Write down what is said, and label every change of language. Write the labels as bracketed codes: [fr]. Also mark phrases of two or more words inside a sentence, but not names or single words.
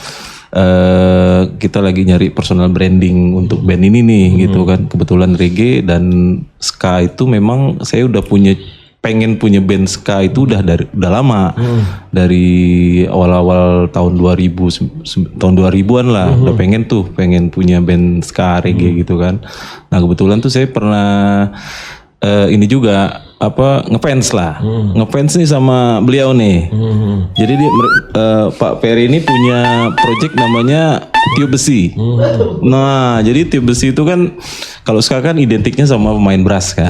[id] Kita lagi nyari [en] personal branding [id] untuk band ini nih gitu kan, kebetulan reggae dan ska itu memang saya udah pengen punya band ska itu udah lama, dari awal-awal tahun 2000-an lah udah pengen punya band ska reggae gitu kan. Nah kebetulan tuh saya pernah ini juga ngefans nih sama beliau nih. Jadi Pak Ferry ini punya project namanya Tiup Besi. Nah jadi Tiup Besi itu kan kalau sekarang kan identiknya sama pemain brass kan.